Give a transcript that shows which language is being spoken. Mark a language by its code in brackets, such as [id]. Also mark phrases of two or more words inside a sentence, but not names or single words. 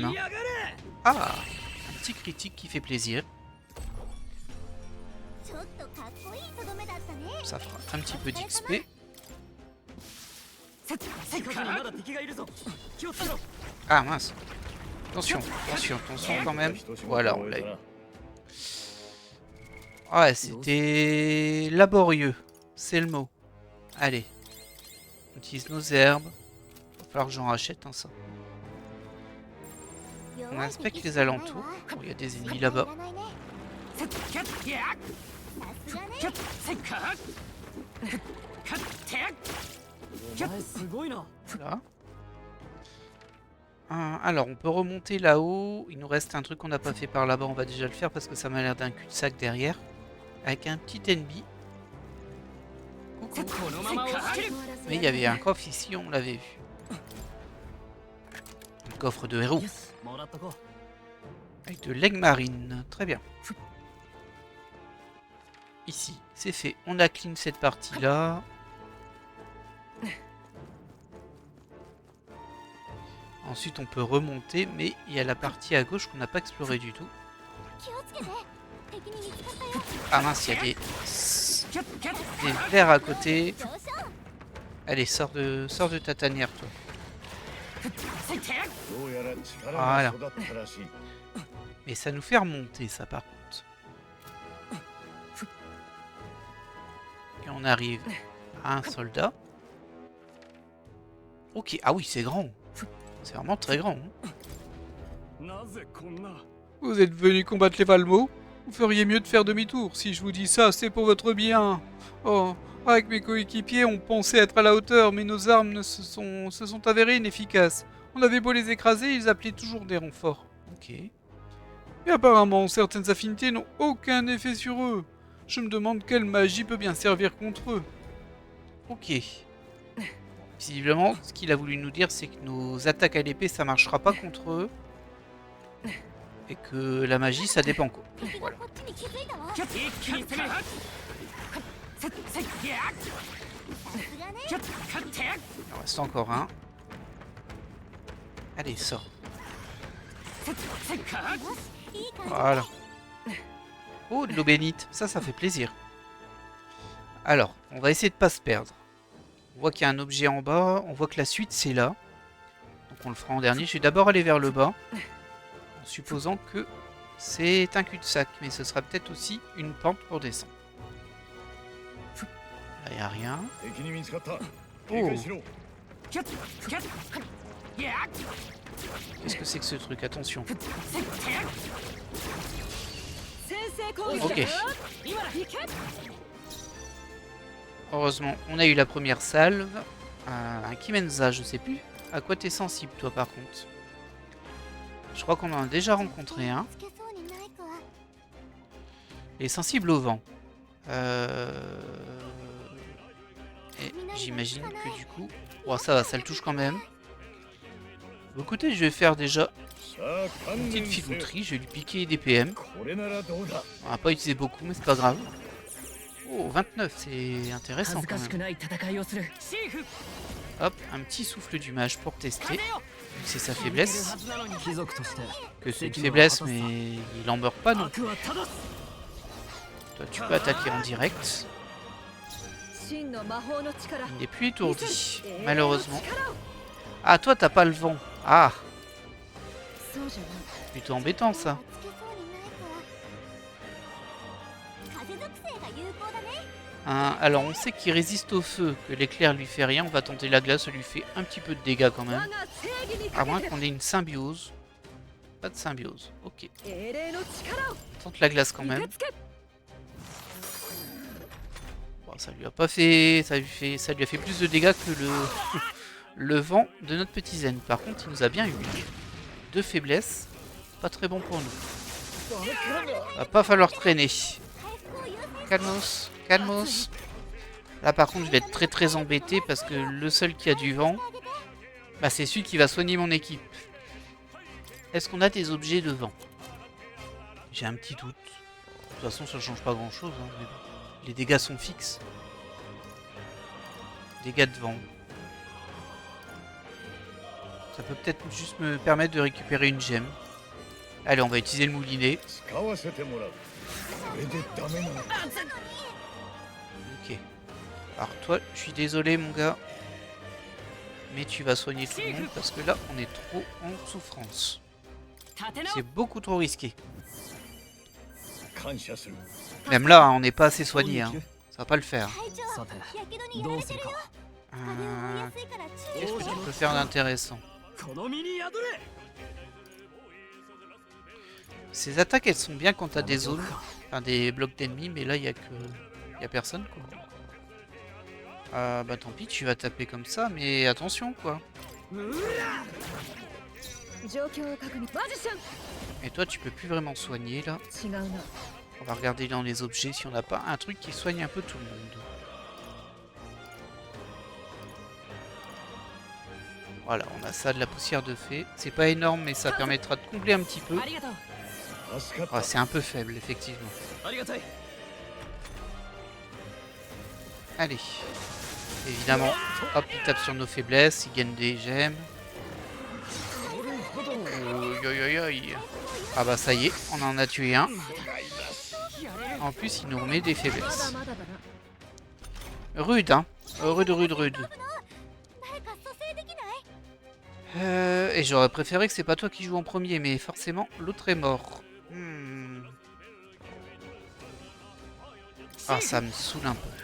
[fr] Hein. Ah, un petit critique qui fait plaisir. [ja] ちょっとかっこいいとどめだったね [fr] Ça fera un petit peu d'XP. [ja] 近くにまだ敵がいるぞ気をつけろ [fr] Ah mince. Attention, attention, attention quand même. Voilà, on l'a eu. Ouais, c'était laborieux. C'est le mot. Allez. On utilise nos herbes. Il va falloir que j'en rachète un ça. On inspecte les alentours. Oh, il y a des ennemis là-bas. [ja] さすがねお前すごいな [fr] Là. Alors, on peut remonter là-haut. Il nous reste un truc qu'on n'a pas fait par là-bas. On va déjà le faire parce que ça m'a l'air d'un cul-de-sac derrière. Avec un petit ennemi. Coucou. [ja] このまま押し切る [fr] Mais il y avait un coffre ici, on l'avait vu. Un coffre de héros. [ja] よしもらっとこう [fr] Avec de l'aigle marine. Très bien. Ici, c'est fait. On a clean cette partie-là. Ensuite, on peut remonter, mais il y a la partie à gauche qu'on n'a pas explorée du tout. [ja] 気をつけて敵に見つかったよ [fr] Ah mince, il y a des vers à côté. [ja] 上昇 [fr] Allez, sors de ta tanière, toi. [ja] どうやら力あらが育ったらしい [fr] Mais ça nous fait remonter, ça, par contre. Et on arrive à un soldat. Ok, ah oui, c'est grand. C'est vraiment très grand. Hein. [ja] なぜこんな [fr] Vous êtes venu combattre les Valmo? Vous feriez mieux de faire demi-tour. Si je vous dis ça, c'est pour votre bien. Oh, avec mes coéquipiers, on pensait être à la hauteur, mais nos armes se sont avérées inefficaces. On avait beau les écraser, ils appelaient toujours des renforts. Ok. Et apparemment, certaines affinités n'ont aucun effet sur eux. Je me demande quelle magie peut bien servir contre eux. Ok. Visiblement, ce qu'il a voulu nous dire, c'est que nos attaques à l'épée, ça marchera pas contre eux. Et que la magie, ça dépend quoi. [ja] 敵が [fr] Voilà. [ja] こっちに気づいたわ一気に攻めるさすがね [fr] Il en reste encore un. Allez, sors. [ja] いい感じ [fr] Voilà. Oh, de l'eau bénite. Ça fait plaisir. Alors, on va essayer de pas se perdre. On voit qu'il y a un objet en bas. On voit que la suite, c'est là. Donc on le fera en dernier. Je vais d'abord aller vers le bas. En supposant que c'est un cul-de-sac. Mais ce sera peut-être aussi une pente pour descendre. Là, il n'y a rien. [ja] 敵に見つかった警戒しろ [fr] Qu'est-ce que c'est que ce truc? Attention. [ja] 先制攻撃 [fr] Ok. [ja] 今だ行け [fr] Heureusement, on a eu la première salve. Un Kimenza, je sais plus. À quoi t'es sensible, toi, par contre? Je crois qu'on en a déjà rencontré un. [ja] つけそうにないか [fr] Il est sensible au vent. Et j'imagine que du coup... Oh, ça va, ça le touche quand même. Bon, écoutez, je vais faire déjà [ja] さあ観 [fr] une [ja] 念 [fr] petite [ja] せよ [fr] filouterie. Je vais lui piquer des PM. [ja] これならどうだ [fr] On va pas utiliser beaucoup, mais c'est pas grave. Oh, Oh, 29, c'est intéressant [ja] 恥ず [fr] quand [ja] かしく [fr] même. [ja] ない戦いをするシーフ [fr] Hop, un petit souffle du mage pour tester. [ja] 風よ [fr] C'est sa [ja] 負ける [fr] faiblesse. [ja] はずなのに貴族として [fr] Que c'est une [ja] 責務を [fr] faiblesse, [ja] 果たす [fr] mais il en meurt pas non. [ja] 悪は正す [fr] Toi, tu peux attaquer en direct. [ja] 真の魔法の力 [fr] Il n'est plus étourdi, [ja] 永遠の [fr] malheureusement. [ja] 力を [fr] Ah, toi, t'as pas le vent. Ah, [ja] そうじゃない [fr] plutôt embêtant ça. [ja] つけそうにないか風属性が有効だね [fr] Hein, alors, on sait qu'il résiste au feu, que l'éclair lui fait rien. On va tenter la glace, ça lui fait un petit peu de dégâts quand [ja] 我 [fr] même. [ja] が正義に [fr] À [ja] か [fr] moins [ja] けて [fr] qu'on ait une symbiose. Pas de symbiose. Ok. [ja] 英霊の力を [fr] Tente la glace quand [ja] 受 [fr] même. [ja] け付け [fr] Bon, ça lui a pas fait... Ça lui a fait plus de dégâts que le... le vent de notre petit zen. Par contre, il nous a bien eu. Deux faiblesses. Pas très bon pour nous. Va pas falloir traîner. [ja] 回復を優先 [fr] Calmos, calmos. Là par contre je vais être très embêté parce que le seul qui a du vent, bah, c'est celui qui va soigner mon équipe. Est-ce qu'on a des objets de vent? J'ai un petit doute. De toute façon ça change pas grand chose. Hein, mais bon. Les dégâts sont fixes. Dégâts de vent. Ça peut peut-être juste me permettre de récupérer une gemme. Allez, on va utiliser le moulinet. [ja] 使わせてもらうこれでダメなのか [fr] Ok. Alors toi, je suis désolé mon gars. Mais tu vas soigner tout le monde parce que là, on est trop en souffrance. [ja] 立て直 [fr] C'est beaucoup trop risqué. [ja] 感謝する [fr] Même là, hein, on n'est pas assez soigné. Hein. Ça va pas le faire. [ja] 隊長さてやけどにやらどうするれてるよか風を追いやすいから注意 [fr] Qu'est-ce [ja] し [fr] que [ja] て [fr] tu peux faire d'intéressant? [ja] この身に宿れ [fr] Ces attaques, elles sont bien quand t'as des zones, enfin des blocs d'ennemis, mais là, il y a que... y a personne, quoi. Bah tant pis, tu vas taper comme ça, mais attention, quoi. [ja] 状況を確認マジシャン [fr] Et toi, tu peux plus vraiment soigner, là. [ja] 違うな [fr] On va regarder dans les objets si on n'a pas un truc qui soigne un peu tout le monde. Voilà, on a ça, de la poussière de fée. C'est pas énorme, mais ça permettra de combler un petit peu. [ja] ありがとう助かっ [fr] Ah, c'est un peu faible, effectivement. [ja] ありがたい [fr] Allez. Évidemment, hop, il tape sur nos faiblesses, il gagne des gemmes. Oi, oi, oi. Ah bah ça y est, on en a tué un. En plus, il nous remet des [ja] まだ [fr] faiblesses. [ja] まだだな [fr] Rude, hein. Rude, rude, rude. 誰か蘇生できない Et j'aurais préféré que c'est pas toi qui joues en premier, mais forcément, l'autre est mort. Hmm. Ah, ça me saoule un peu.